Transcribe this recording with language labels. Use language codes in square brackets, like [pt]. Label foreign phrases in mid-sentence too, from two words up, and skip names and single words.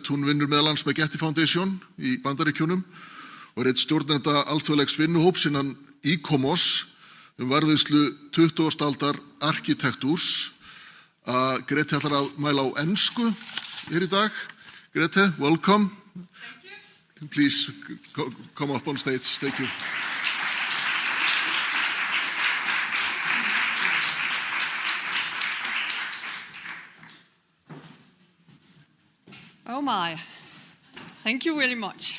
[is] Hún vinnur meðal annars með Getty Foundation í Bandaríkjunum og er einn stjórnenda alþjóðlegs vinnuhóps innan ICOMOS varðveislu 20. aldar arkitektúrs. Grete ætlar að mæla á ensku hér í dag. Grete, [en] welcome. Thank you. Please come up on stage. Thank you. Oh my, thank you really much.